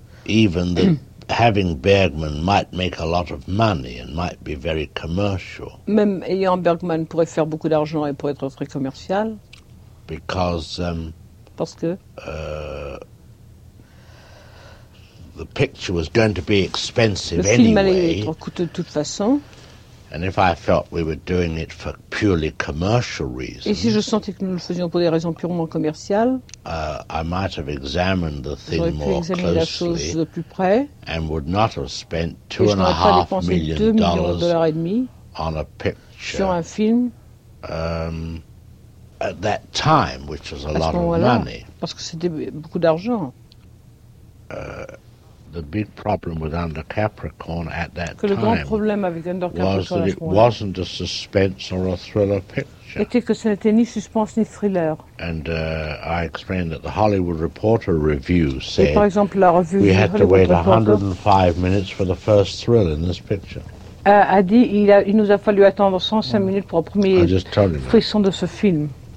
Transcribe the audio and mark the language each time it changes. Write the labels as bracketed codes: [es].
[en] Even that having Bergman might make a lot of money and might be very commercial. [fr] Même ayant Bergman pourrait faire beaucoup d'argent et pourrait être très commercial. [en] Because. [fr] Parce que. [en] The picture was going to be expensive [fr] anyway. Le film allait être coûteux de toute façon. [en] And if I felt we were doing it for purely commercial reasons. [fr] Et si je sentais que nous le faisions pour des raisons purement commerciales. [en] I might have examined the thing more closely. [fr] J'aurais pu examiner la chose de plus près. [en] And would not have spent $2.5 million on a picture. [fr] Sur un film. [en] At that time, which was a lot of money. [fr] Parce que c'était beaucoup d'argent. [en] The big problem with Under Capricorn at that [fr] que le grand problème avec Under Capricorn [en] was that it wasn't a suspense or a thriller picture. [fr] Était que ce n'était ni suspense ni thriller. [en] And I explained that the Hollywood Reporter review said [fr] et par exemple, la revue [en] we had to wait 105 minutes for the first thrill in this picture. [fr] A dit il nous a fallu attendre 105 minutes pour le premier frisson de ce film.